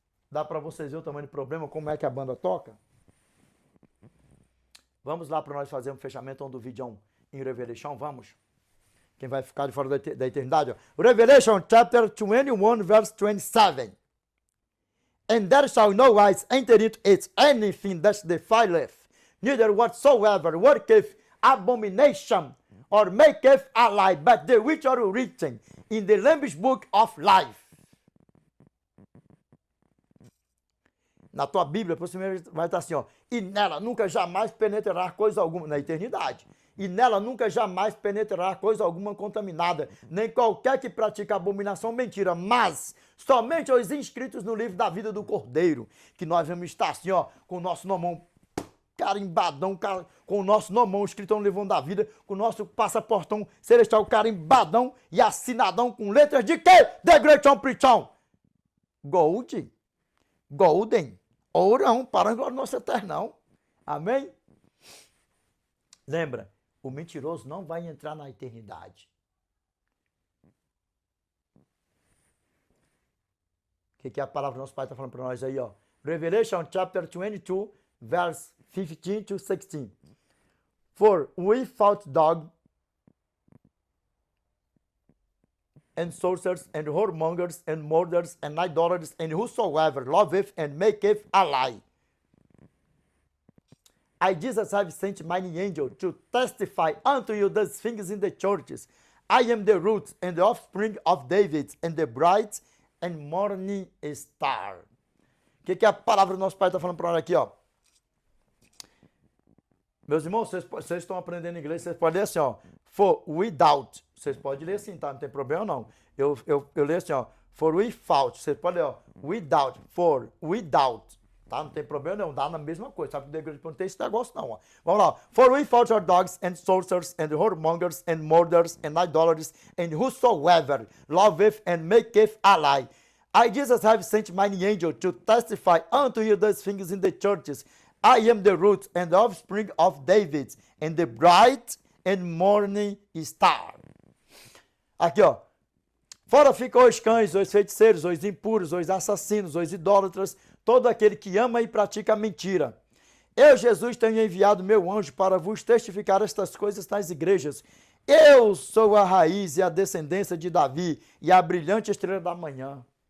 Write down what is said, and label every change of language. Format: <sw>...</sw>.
<pt>Dá para vocês ver o tamanho do problema, como é que a banda toca? Vamos lá para nós fazer um fechamento do vídeo em Revelation, vamos? Quem vai ficar de fora da eternidade, ó.</pt> <en>Revelation chapter 21, verse 27. And there shall no wise enter into it anything that defileth, neither whatsoever worketh abomination, or maketh a lie, but the which are written in the Lamb's book of life.</en> <pt>Na tua Bíblia, você vai estar assim, ó. E nela nunca jamais penetrará coisa alguma, na eternidade. E nela nunca jamais penetrará coisa alguma contaminada, nem qualquer que pratique abominação ou mentira, mas somente os inscritos no livro da vida do Cordeiro, que nós vamos estar assim, ó, com o nosso nomão carimbadão, com o nosso nomão escrito no livro da vida, com o nosso passaportão celestial carimbadão e assinadão com letras de quê? The Great Preachão.</pt> <en>Gold, golden,</en> <pt>ourão, para a glória do nosso eternão. Amém? Lembra, o mentiroso não vai entrar na eternidade. O que a palavra do nosso Pai está falando para nós aí, ó?</pt> <en>Revelation chapter 22, verse 15 to 16. For without dog and sorcerers and whoremongers and murderers and idolaters and whosoever loveth and maketh a lie. I, Jesus, have sent mine angel to testify unto you these things in the churches. I am the root and the offspring of David and the bright and morning star.</en> <pt>O que a palavra do nosso Pai está falando para nós aqui, ó? Meus irmãos, vocês estão aprendendo inglês, vocês podem ler assim, ó.</pt> <en>For without.</en> <pt>Vocês podem ler assim, tá? Não tem problema não. Eu leio assim, ó.</pt> <en>For without.</en> <pt>Vocês podem ler, ó.</pt> <en>Without. For without.</en> <pt>Tá? Não tem problema não. Dá na mesma coisa. Sabe que não tem esse negócio não, ó. Vamos lá.</pt> <en>For without are dogs and sorcerers and whoremongers and murderers and idolaters and whosoever loveth and maketh a lie. I, Jesus, have sent mine angel to testify unto you these things in the churches. I am the root and the offspring of David and the bright and morning star.</en> <pt>Aqui, ó. Fora ficam os cães, os feiticeiros, os impuros, os assassinos, os idólatras, todo aquele que ama e pratica a mentira. Eu, Jesus, tenho enviado meu anjo para vos testificar estas coisas nas igrejas. Eu sou a raiz e a descendência de Davi e a brilhante estrela da manhã.</pt>